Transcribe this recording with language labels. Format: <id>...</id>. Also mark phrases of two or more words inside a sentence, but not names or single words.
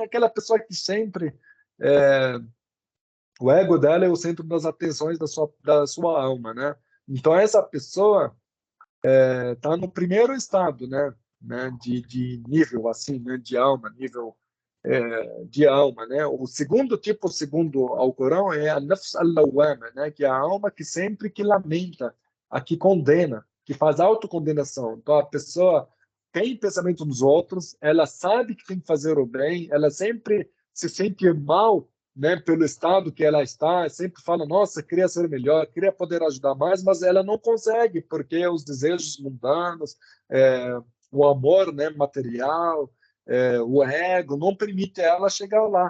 <pt>Aquela pessoa que sempre o ego dela é o centro das atenções da sua alma, né? Então essa pessoa está no primeiro estado, né, de nível assim, né, de alma, nível de alma, né? O segundo tipo, segundo ao Corão, é a</pt> <ar>نفس اللوامة,</ar> <pt>né, que é a alma que sempre que lamenta, a que condena, que faz autocondenação. Então a pessoa tem pensamento dos outros, ela sabe que tem que fazer o bem, ela sempre se sente mal, né, pelo estado que ela está, sempre fala, nossa, queria ser melhor, queria poder ajudar mais, mas ela não consegue, porque os desejos mundanos, o amor, né, material, o ego não permite ela chegar lá.</pt>